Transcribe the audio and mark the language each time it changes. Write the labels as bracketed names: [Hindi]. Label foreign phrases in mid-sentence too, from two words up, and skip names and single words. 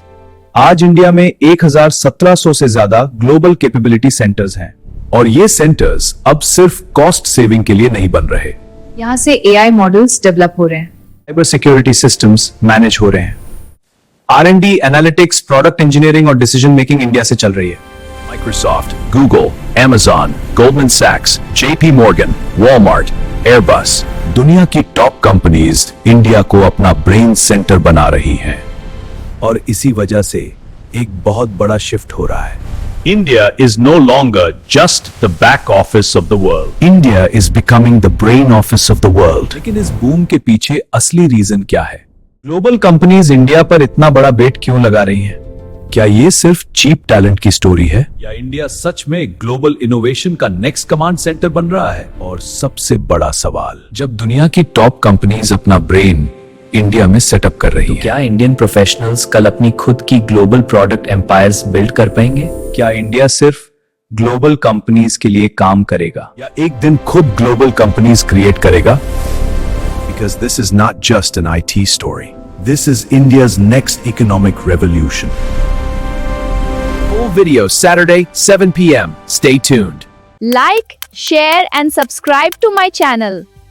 [Hindi] आज इंडिया में 1700 से ज्यादा [English] global capability centers [Hindi] हैं और ये सेंटर्स अब सिर्फ [English] cost saving [Hindi] के लिए नहीं बन रहे। यहाँ से [English] AI models develop [Hindi] हो रहे हैं, [English] cyber security systems manage [Hindi] हो रहे हैं, [English] R&D, analytics, product engineering [Hindi] और [English] decision making [Hindi] इंडिया से चल रही है। Microsoft, Google, Amazon, Goldman Sachs, JP Morgan, Walmart, Airbus, दुनिया की [English] top companies [Hindi] इंडिया को अपना [English] brain center [Hindi] बना रही हैं। और इसी वजह से एक बहुत बड़ा शिफ्ट हो रहा है। [English] India is no longer just the back office of the world. India is becoming the brain office of the world. [Hindi] लेकिन इस बूम के पीछे असली रीजन क्या है? [English] global companies [Hindi] इंडिया पर इतना बड़ा बेट क्यों लगा रही हैं? क्या ये सिर्फ [English] cheap talent [Hindi] की स्टोरी है या इंडिया सच में [English] global innovation [Hindi] का [English] next command center [Hindi] बन रहा है? और सबसे बड़ा सवाल, जब दुनिया की [English] top companies [Hindi] अपना ब्रेन इंडिया में सेटअप कर रही हैं, क्या [English] Indian professionals [Hindi] कल अपनी खुद की [English] global product empires build [Hindi] कर पाएंगे? क्या इंडिया सिर्फ [English] global companies [Hindi] के लिए काम करेगा या एक दिन खुद [English] global companies create [Hindi] करेगा? [English] Because this is not just an IT story. This is India's next economic revolution. Full video Saturday, 7 p.m. Stay tuned. Like, share and subscribe to my channel.